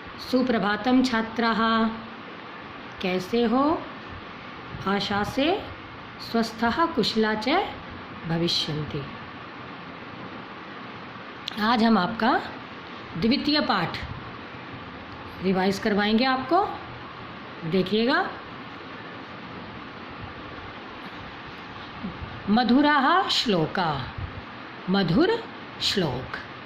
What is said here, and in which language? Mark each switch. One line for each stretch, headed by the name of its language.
Sanskrit: सुप्रभातम छात्राः,
Hindi: कैसे हो?
Sanskrit: आशा से स्वस्थः कुशला च भविष्यन्ति।
Hindi: आज हम आपका द्वितीय पाठ रिवाइज करवाएंगे आपको। देखिएगा,
Sanskrit: मधुराः श्लोका,
Hindi: मधुर श्लोक।